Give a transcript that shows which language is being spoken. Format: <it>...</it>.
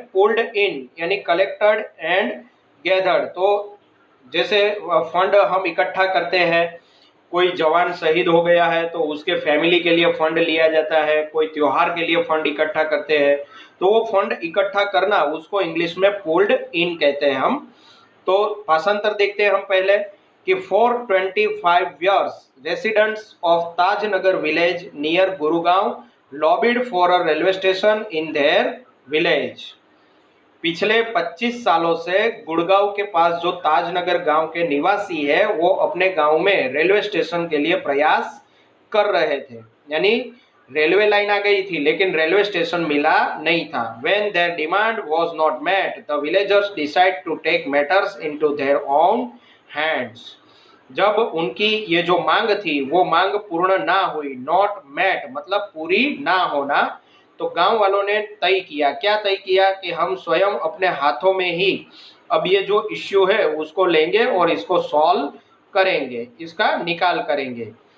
<hi>Pulled इन यानी</hi> <en>collected and gathered,</en> <hi>तो जैसे फंड हम इकट्ठा करते हैं, कोई जवान शहीद हो गया है तो उसके फैमिली के लिए फंड लिया जाता है, कोई त्योहार के लिए फंड इकट्ठा करते हैं, तो वो फंड इकट्ठा करना उसको इंग्लिश में पुल्ड इन कहते हैं हम। तो भाषांतर देखते हैं हम पहले कि</hi> <en>For 25 years residents of Tajnagar village near Gurugaon lobbied for a railway station in their village।</en> <hi>पिछले 25 सालों से गुड़गांव के पास जो ताजनगर गांव के निवासी है वो अपने गांव में रेलवे स्टेशन के लिए प्रयास कर रहे थे, यानी रेलवे लाइन आ गई थी लेकिन रेलवे स्टेशन मिला नहीं था।</hi> <en>When their demand was not met, the villagers decide to take matters into their own hands।</en> <hi>जब उनकी ये जो मांग थी वो मांग पूर्ण ना हुई, नॉट मेट मतलब पूरी ना होना, तो गांव वालों ने तय किया, क्या तय किया कि हम स्वयं अपने हाथों में ही अब ये जो इश्यू है उसको लेंगे और इसको सॉल्व करेंगे, इसका निकाल करेंगे।</hi>